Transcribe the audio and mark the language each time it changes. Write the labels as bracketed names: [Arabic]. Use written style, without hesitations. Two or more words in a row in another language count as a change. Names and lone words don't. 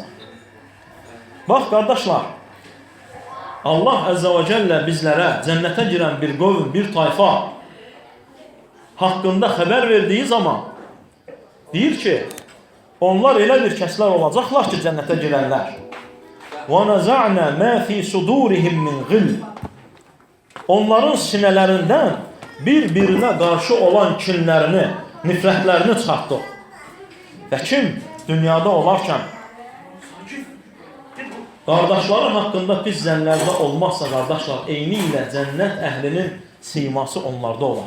[Azerbaijani] Bax, qardaşlar, Allah Əzzə və Cəllə bizlərə cənnətə girən bir qövm, bir tayfa haqqında xəbər verdiyi zaman deyir ki, onlar elə bir kəslər olacaqlar ki, cənnətə girənlər. [Arabic] وَنَزَعْنَا مَا فِي صُدُورِهِمْ مِنْ غِلٍّ [Azerbaijani] Onların sinələrindən bir-birinə qarşı olan kinlərini, nifrətlərini çıxartdıq. Və kim dünyada olarkən qardaşları haqqında pis zənlərdə olmazsa, qardaşlar, eyni ilə cənnət əhlinin siması onlarda olar.